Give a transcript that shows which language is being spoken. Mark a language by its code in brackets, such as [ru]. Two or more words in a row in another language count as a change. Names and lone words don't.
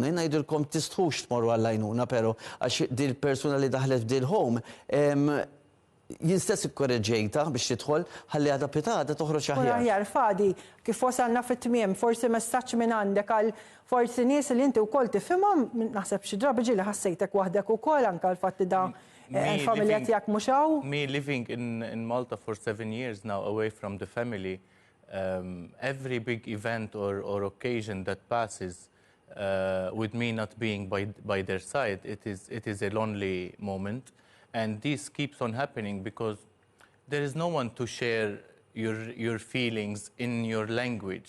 [mt] Ngħidilkom tistħux tmorru għall-għajnuna, pero għax dil-persuna li daħlet f'dil-home jien stess ikkorreġejta biex tidħol ħalli għadha pitada toħroġ aħjar. Aħjar Fadi, kif wasalna fit-tmiem, forsi messaġġ minn għandek għal forsi nies li inti wkoll tifhimhom, naħseb xi drabi ġieli ħassejtek waħdek ukoll anke l-fatt li dan il-familja tiegħek mhux hawn. [en] Me living in Malta for 7 years now away from the family, every big event or occasion that passes with me not being by their side, it is a lonely moment, and this keeps on happening because there is no one to share your feelings in your language.